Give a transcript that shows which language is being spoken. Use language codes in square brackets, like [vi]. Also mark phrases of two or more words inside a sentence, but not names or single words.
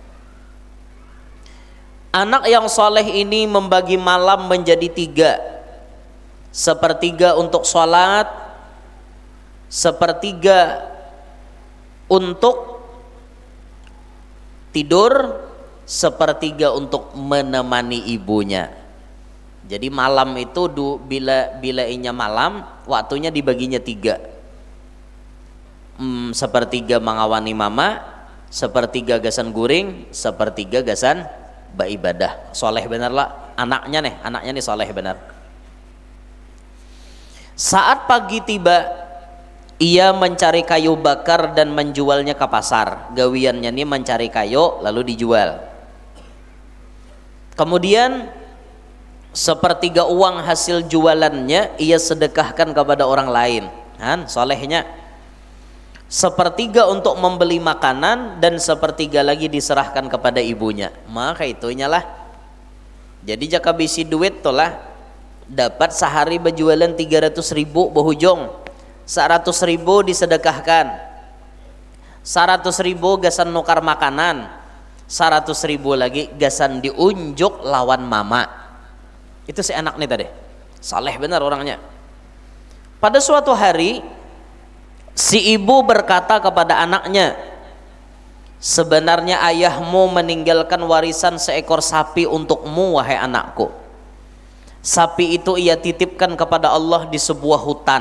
[id] Anak yang soleh ini membagi malam menjadi 3. Sepertiga untuk sholat, sepertiga untuk tidur, sepertiga untuk menemani ibunya. [bjn] Jadi malam itu bila inya malam, waktunya dibaginya 3. Sepertiga mengawani mama, sepertiga gasan guring, sepertiga gasan beribadah. Soleh benar lah anaknya nih soleh benar. [id] Saat pagi tiba, ia mencari kayu bakar dan menjualnya ke pasar. [bjn] Gawiannya nih [id] mencari kayu lalu dijual. Kemudian sepertiga uang hasil jualannya ia sedekahkan kepada orang lain. Solehnya. Sepertiga untuk membeli makanan dan sepertiga lagi diserahkan kepada ibunya. [bjn] Maka itunya lah. Jadi jika bisi duit tuh lah, dapat sehari berjualan 300.000 berhujung. 100.000 disedekahkan, 100.000 gasan nukar makanan, 100.000 lagi gasan diunjuk lawan mama. Itu si anak nih tadi, saleh benar orangnya. [id] Pada suatu hari si ibu berkata kepada anaknya, sebenarnya ayahmu meninggalkan warisan seekor sapi untukmu wahai anakku. Sapi itu ia titipkan kepada Allah di sebuah hutan.